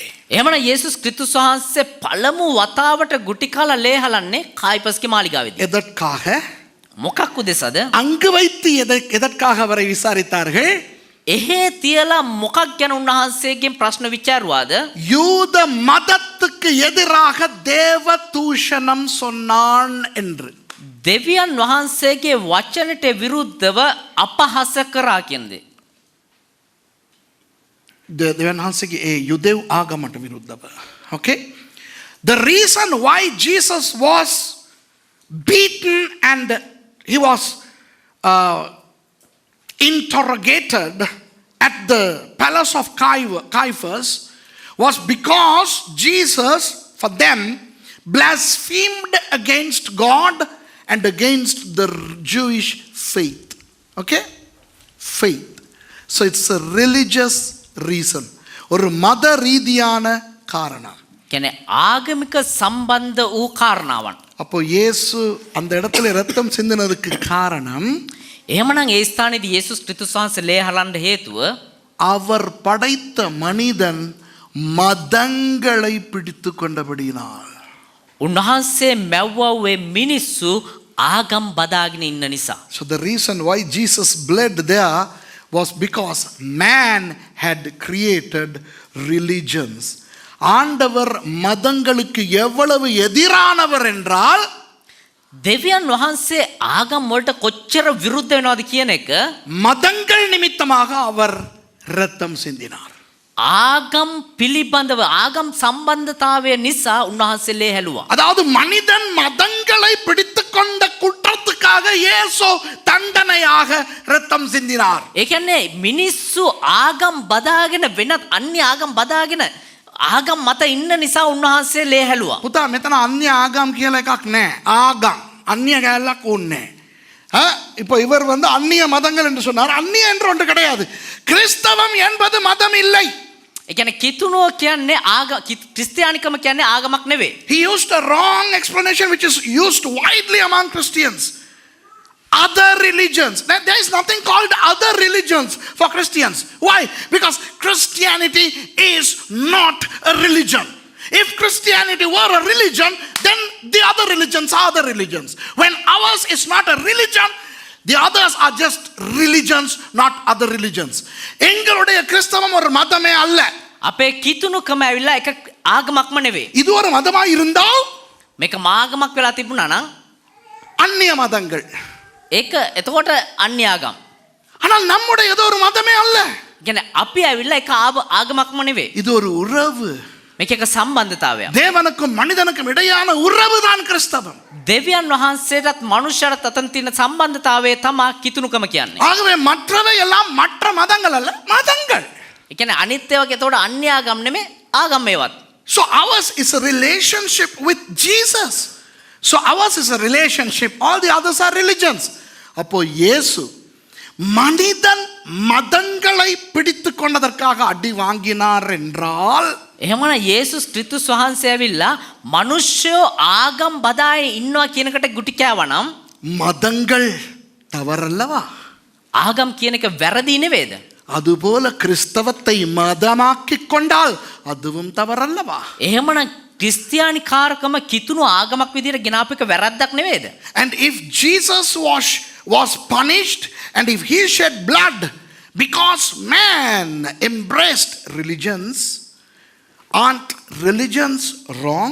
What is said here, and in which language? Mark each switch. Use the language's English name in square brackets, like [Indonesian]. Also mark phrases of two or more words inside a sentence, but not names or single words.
[Sinhala] එහෙමනම් යේසුස් ක්‍රිස්තුස් වහන්සේ පළමු වතාවට ගුටි කාලා ලේ හලන්නේ කායිපස්ගේ මාලිගාවේදී. [Tamil] எதற்காக? [Sinhala] මොකක් උදෙසද? [Tamil] அங்கு வைத்து எதற்காக அவரை விசாரித்தார்கள்? [Sinhala] එහෙ තියලා මොකක් ගැන උන්වහන්සේගෙන් ප්‍රශ්න විචාරුවාද? [Tamil] யூத மதத்துக்கு எதிராக தேவ தூஷணம் சொன்னான் என்று. [Sinhala] දෙවියන් වහන්සේගේ වචනට විරුද්ධව අපහාස කරා කියන්නේ. දෙවියන් වහන්සේගේ යුදෙව් ආගමට විරුද්ධව. [English] Okay? The reason why Jesus was beaten and he was interrogated at the palace of Caiaphas was because Jesus, for them, blasphemed against God and against the Jewish faith. Okay? Faith. So it's a religious reason. [Tamil] ஒரு மத ரீதியான காரணம். [Sinhala] කියන්නේ ආගමික සම්බන්ධ වූ කාරණාවන්. [Tamil] அப்போ இயேசு அந்த இடத்துல ரத்தம் சிந்தினதுக்கு காரணம் [Sinhala] එහෙමනම් ඒ ස්ථානයේදී යේසුස් ක්‍රිස්තුස් වහන්සේ ලේ හලන්න හේතුව [Tamil] அவர் படைத்த மனிதன் மதங்களை பிடித்து கொண்டபடியினால். [Sinhala] උන්වහන්සේ මැව්වවේ මිනිස්සු ආගම් බදාගෙන ඉන්න නිසා. [English] So the reason why Jesus bled there was because man had created religions. [Tamil] ஆண்டவர் மதங்களுக்கு எவ்வளவு எதிரானவர் என்றால் [Sinhala] දෙවියන් වහන්සේ ආගම් වලට කොච්චර විරුද්ධ වෙනවද කියන එක [Tamil] மதங்கள் நிமித்தமாக அவர் இரத்தம் சிந்தினார். [Sinhala] ආගම් පිළිබඳව ආගම් සම්බන්ධතාවය නිසා උන්වහන්සේ ලේ හැලුවා. [Tamil] அதாவது மனிதன் மதங்களை பிடித்துக் கொண்ட குற்றத்துக்காக இயேசு தண்டனையாக இரத்தம் சிந்தினார். [Sinhala] ඒ කියන්නේ මිනිස්සු ආගම් බදාගෙන වෙනත් අන්‍ය ආගම් බදාගෙන ආගම් මත ඉන්න නිසා උන්වහන්සේ ලේ හැලුවා. පුතා මෙතන අන්‍ය ආගම් කියලා එකක් නැහැ. ආගම් [Tamil] அந்நிய கேரளாக்கு ஒண்ணே. இப்போ இவர் அந்நிய மதங்கள் என்று சொன்னார். அந்நிய என்று ஒன்று கிடையாது. கிறிஸ்தவம் என்பது மதம் இல்லை. [Sinhala] ඒ කියන්නේ කිතුණුව කියන්නේ ක්‍රිස්තියානිකම කියන්නේ ආගමක් නෙවෙයි. [English] He used a wrong explanation which is used widely among Christians. Other religions. There is nothing called other religions for Christians. Why? Because Christianity is not a religion. If Christianity were a religion, then the other religions are other religions. When ours is not a religion, the others are just religions, not other religions. [Tamil] எங்களுடைய கிறிஸ்தவம் ஒரு மதமே அல்ல. [Sinhala] අපේ කිතුණුකම ඇවිල්ලා එක ආගමක්ම නෙවෙයි. [Tamil] இது ஒரு மதமா இருந்தால் [Sinhala] මේක මාගමක් වෙලා තිබුණා නම් [Tamil] அந்நிய மதங்கள். [Sinhala] ඒක එතකොට අන්‍ය ආගම්. [Tamil] ஆனால் நம்முடைய ஏதோ ஒரு மதமே அல்ல. [Sinhala] කියන්නේ අපි ඇවිල්ලා එක ආගමක්ම නෙවෙයි. [Tamil] இது ஒரு உறவு. [Sinhala] මේක එක සම්බන්ධතාවයක්. [Tamil] தேவனுக்கும் மனிதனுக்கும் இடையான உறவு தான் கிறிஸ்தவம். [Sinhala] දෙවියන් වහන්සේටත් මනුෂ්‍යරත් අතර තියෙන සම්බන්ධතාවය තමයි කිතුණුකම කියන්නේ. [Tamil] ஆகவே மற்றவை எல்லாம் மற்ற மதங்கள் அல்ல, மதங்கள். [Sinhala] ඒ කියන්නේ අනිත් ඒවාගේ එතකොට අන්‍ය ආගම් නෙමෙයි ආගම් මේවත්. [English] So ours is a relationship with Jesus. So ours is a relationship. All the others are religions. [Tamil] அப்போ இயேசு மனிதன் மதங்களை பிடித்து கொண்டதற்காக அடி வாங்கினார் என்றால் [Sinhala] එහෙමන යේසුස් ක්‍රිස්තුස් වහන්සේ ඇවිල්ලා මිනිස්සු ආගම් බදායේ ඉන්නවා කියනකට ගුටි කෑවනම් [Tamil] மதங்கள் தவறல்லவா? [Sinhala] ආගම් කියන එක වැරදි නෙවෙයිද? [Tamil] அதுபோல கிறிஸ்தவத்தை மதமாக்கிக் கொண்டால் அதுவும் தவறல்லவா? [Sinhala] එහෙමනම් ක්‍රිස්තියානි කාරකම කිතුණු ආගමක් විදිහට ගෙනාපු එක වැරද්දක් නෙවෙයිද? [English] And if Jesus was punished and if he shed blood because man embraced religions, aren't religions wrong?